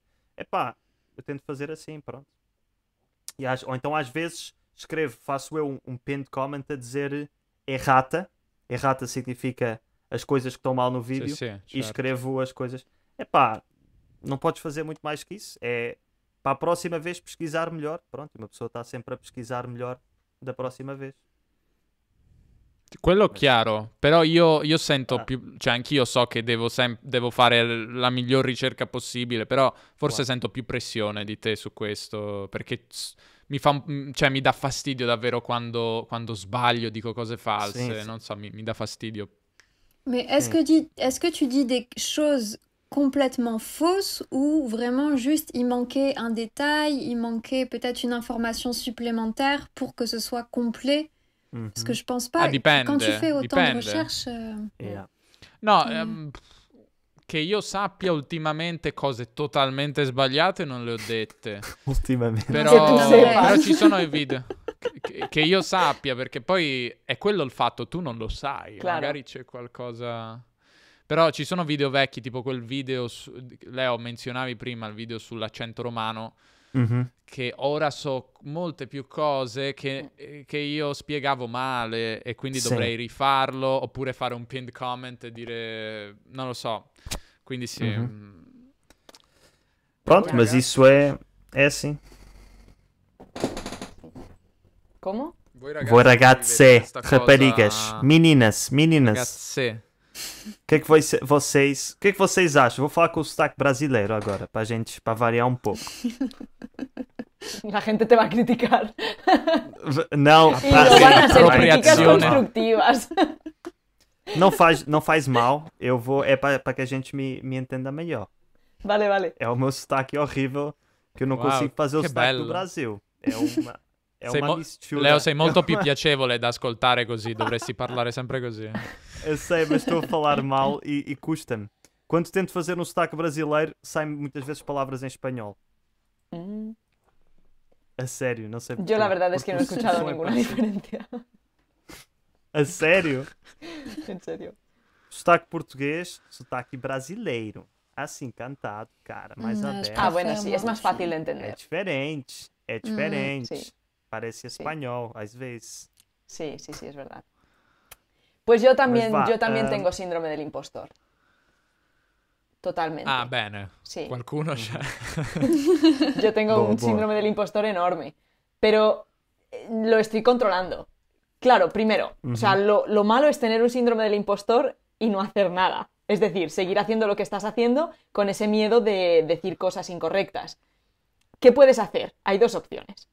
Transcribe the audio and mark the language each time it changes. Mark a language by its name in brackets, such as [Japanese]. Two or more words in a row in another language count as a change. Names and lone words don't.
[Portuguese] Epá, eu tento fazer assim, pronto. Ou então às vezes faço eu um [English] pinned comment [Portuguese] a dizer errata. Errata significa as coisas que estão mal no vídeo. Sim, E certo. escrevo as coisas. Epá, não podes fazer muito mais que isso. É para a próxima vez pesquisar melhor. Pronto, uma pessoa está sempre a pesquisar melhor da próxima vez. [Italian] Quello chiaro, però io sento più, cioè anch'io so che devo fare la miglior ricerca possibile, però forse sento più pressione di te su questo, perché mi dà fastidio davvero quando sbaglio, dico cose false, Sì. non so, mi dà fastidio. [French] Mais est-ce que tu dis des choses complètement fausses ou vraiment juste il manquait un détail, il manquait peut-être une information supplémentaire pour que ce soit complet? Parce que je pense pas. [Italian] Dipende, [French] Quand tu fais autant de [Italian] dipende. [French] recherches. [English] Yeah. [Italian] No, che io sappia ultimamente cose totalmente sbagliate non le ho dette. Ultimamente. Che tu Però seppa. ci sono i video che io sappia, perché poi è quello il fatto, tu non lo sai, [Spanish] Claro. [Italian] magari c'è qualcosa. Però ci sono video vecchi, tipo quel video, Leo, menzionavi prima il video sull'accento romano, che ora so molte più cose che io spiegavo male e quindi Sì. dovrei rifarlo oppure fare un [English] pinned comment [Italian] e dire non lo so. Quindi sì. [Portuguese] Pronto, Já. mas isso é assim. [Spanish] ¿Cómo? [Italian] Voi Voi ragazzi ragazze, vivete questa [Portuguese] raparigas, [Italian] cosa- [Portuguese] meninas, [Italian] Ragazze. [Portuguese] o que é que vocês acham? Vou falar com o sotaque brasileiro agora, para variar um pouco. [Spanish] La gente te va a criticar. [Portuguese] Não, [Spanish] Y no van a ser críticas [Italian] Apropriazione. [Spanish] constructivas. [Portuguese] não faz mal, eu vou, é para que a gente me entenda melhor. [Spanish] Vale, vale. [Portuguese] É o meu sotaque horrível, que eu não Uau, consigo fazer o que sotaque [Italian] bello. [Portuguese] do Brasil. É [Italian] Sei [Portuguese] uma mo- mistura. [Italian] Leo, sei molto più piacevole da ascoltare così, dovresti parlare sempre così. [Portuguese] Eu sei, mas estou a falar mal e custa-me. Quando tento fazer um sotaque brasileiro, saem muitas vezes palavras em espanhol. Mm. A sério, não sei porquê. [Spanish] Yo la verdad es que no he [Portuguese] Porque o [Spanish] escuchado [Portuguese] som é [Spanish] ninguna [Portuguese] parecido. [Spanish] diferencia. [Portuguese] A sério? [Spanish] En serio. [Portuguese] Sotaque português, sotaque brasileiro. Assim, cantado, cara, mais Não, aberto. [Spanish] Ah, bueno, sí, es más fácil de [Portuguese] É [Spanish] entender. [Portuguese] diferente, é diferente. [Spanish] Sí. [Portuguese] Parece espanhol, às vezes. [Spanish] Sí, sí, sí, es verdad. Pues yo también, va, tengo síndrome del impostor. Totalmente. [Italian] Ah, bene. [Spanish] Sí. [Italian] Qualcuno c'è. [Spanish] Yo tengo [Italian] Boh, [Spanish] un [Italian] boh. [Spanish] síndrome del impostor enorme, pero lo estoy controlando. Claro, primero, o sea, lo malo es tener un síndrome del impostor y no hacer nada. Es decir, seguir haciendo lo que estás haciendo con ese miedo de decir cosas incorrectas. ¿Qué puedes hacer? Hay dos opciones.